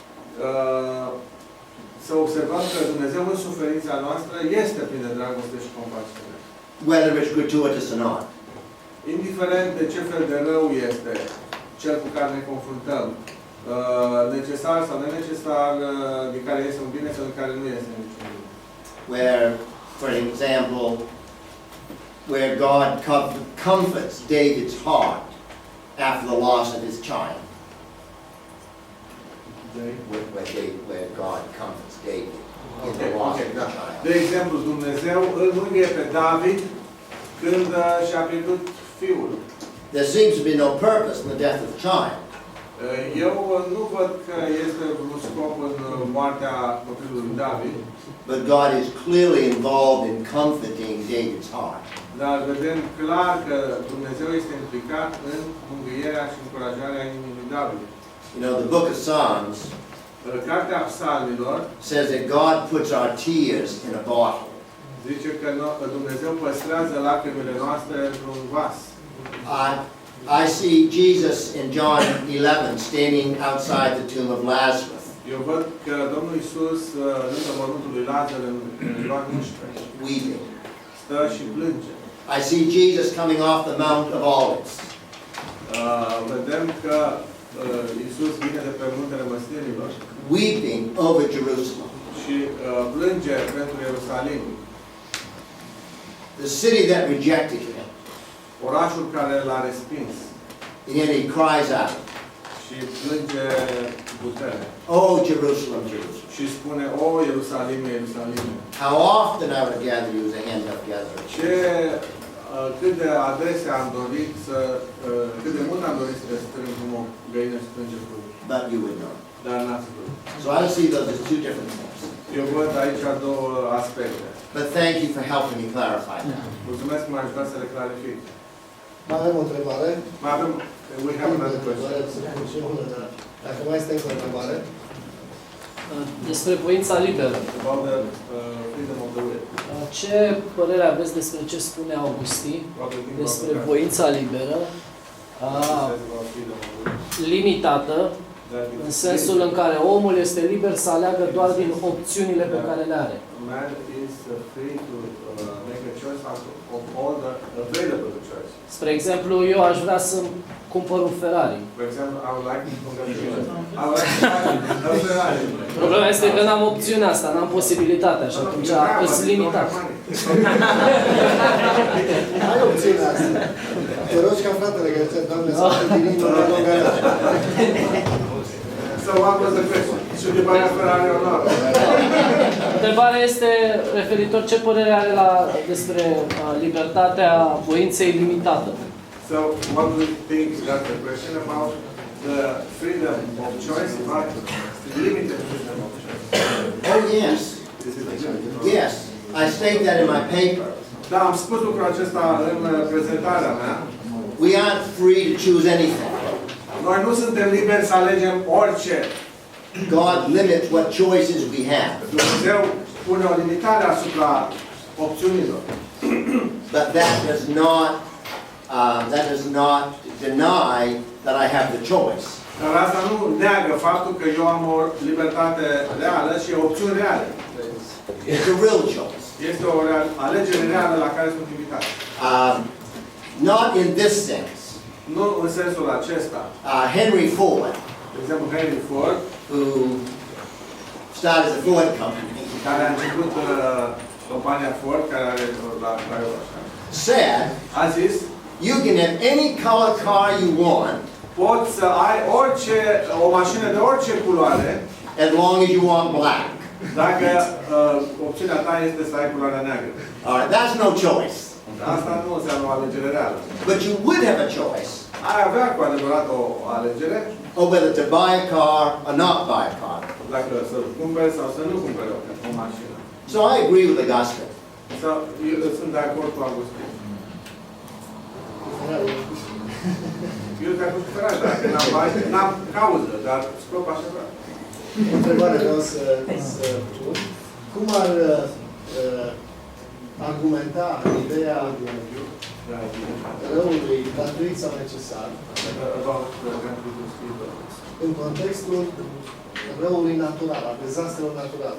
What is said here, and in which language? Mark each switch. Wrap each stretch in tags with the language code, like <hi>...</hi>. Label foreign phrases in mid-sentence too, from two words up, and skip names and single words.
<ro>să observăm că Dumnezeu în suferința noastră este plin de dragoste și compasiune.</ro> <en>Whether it's gratuitous or not.</en> <ro>Indiferent de ce fel de rău este cel cu care ne confruntăm, necesar sau nenecesar, din care este un bine sau din care nu este niciun bine.</ro> <en>Where, for example, where God comforts David's heart after the loss of his child. Where God comforts David in the loss of his child.</en> <ro>De exemplu, Dumnezeu îl mângâie pe David când și-a pierdut fiul.</ro> <en>There seems to be no purpose in the death of the child.</en> <ro>Eu nu văd că este un scop în moartea copilului David.</ro> <en>But God is clearly involved in comforting David's heart.</en> <ro>Dar vedem clar că Dumnezeu este implicat în mângâierea și încurajarea inimii lui David.</ro> <en>You know, the book of Psalms</en> <ro>Cartea Psalmilor</ro> <en>says that God puts our tears in a bottle.</en> <ro>zice că Dumnezeu păstrează lacrimile noastre într-un vas.</ro> <en>I see Jesus in John 11 standing outside the tomb of Lazarus.</en> <ro>Eu văd că Domnul Iisus lângă mormântul lui Lazar în Ioan 11</ro> <en>Weeping.</en> <ro>stă și plânge.</ro> <en>I see Jesus coming off the Mount of Olives.</en> <ro>Vedem că Iisus vine de pe muntele Măslinilor</ro> <en>Weeping over Jerusalem.</en> <ro>și plânge pentru Ierusalim.</ro> <en>The city that rejected him.</en> <ro>Orașul care l-a respins.</ro> <en>And yet he cries out.</en> <ro>Și plânge cu putere.</ro> <en>Oh, Jerusalem, Jerusalem.</en> <ro>Și spune, o, Ierusalime, Ierusalime.</ro> <en>How often I would gather you as a hen doth gather a chick.</en> <ro>Cât de adesea am dorit să, cât de mult am dorit să te strâng cum o găină strânge cu.</ro> <en>But you would not.</en> <ro>Dar n-ați vrut.</ro> <en>So I see those as two different things.</en> <ro>Eu văd aici două aspecte.</ro> <en>But thank you for helping me clarify that.</en> <ro>Mulțumesc că m-ai ajutat să le clarific. Mai avem o întrebare. Mai avem,</ro> <en>we have another question.</en> <ro>Dacă mai este încă o întrebare. Despre voința liberă.</ro> <en>About the freedom of the will.</en> <ro>Ce părere aveți despre ce spune Augustin</ro> <en>What do you think</en> <ro>despre</ro> <en>about the</en> <ro>voința liberă</ro> <en>What says about freedom of the will?</en> <ro>limitată,</ro> <en>That</en> <ro>în</ro> <en>it's</en> <ro>sensul în care omul este liber să aleagă doar din opțiunile pe care le are?</ro> <en>man is free to make a choice out of all the available choices.</en> <ro>Spre exemplu, eu aș vrea să cumpăr un Ferrari.</ro> <en>For example, I would like to congratulate. I would like to buy a Ferrari.</en> <ro>Problema este că n-am opțiunea asta, n-am posibilitatea și atunci sunt limitat. Ai opțiunea asta. Te rogi ca fratele că zice, Doamne, să te din inima în garaj.</ro> <en>So what was the question? Should you buy a Ferrari or not?</en> <ro>Întrebarea este referitor ce părere are despre libertatea voinței limitată.</ro> <en>So what do you think that's the question about the freedom of choice, but limited freedom of choice? Oh, yes. Is it limited? Yes. I state that in my paper.</en> <ro>Da, am spus lucrul acesta în prezentarea mea.</ro> <en>We aren't free to choose anything.</en> <ro>Noi nu suntem liberi să alegem orice.</ro> <en>God limits what choices we have.</en> <ro>Dumnezeu pune o limitare asupra opțiunilor.</ro> <en>But that does not deny that I have the choice.</en> <ro>Dar asta nu neagă faptul că eu am o libertate reală și opțiuni reale.</ro> <en>It's a real choice.</en> <ro>Este o alegere reală la care sunt invitat.</ro> <en>Not in this sense.</en> <ro>Nu în sensul acesta. Henry Ford, De exemplu,</ro> <en>Henry Ford, who started the Ford company,</en> <ro>care a început compania Ford, care are la Craiova,</ro> <en>said,</en> <ro>a zis,</ro> <en>you can have any color car you want</en> <ro>poți să ai o mașină de orice culoare,</ro> <en>as long as you want black.</en> <ro>dacă opțiunea ta este să ai culoarea neagră.</ro> <en>All right, that's no choice.</en> <ro>Asta nu înseamnă o alegere reală.</ro> <en>But you would have a choice</en> <ro>Ai avea cu adevărat o alegere,</ro> <en>of whether to buy a car or not buy a car.</en> <ro>dacă să cumperi sau să nu cumperi o mașină.</ro> <en>So I agree with Augustine.</en> <ro>Sau, eu sunt de acord cu Augustin. Eu sunt de acord cu Ferrari, dacă n-am cauză, dar scop așa vrea. O întrebare vreau să pun. Cum ar argumenta ideea răului gratuit sau necesar în contextul răului natural, a dezastrelor naturale?</ro>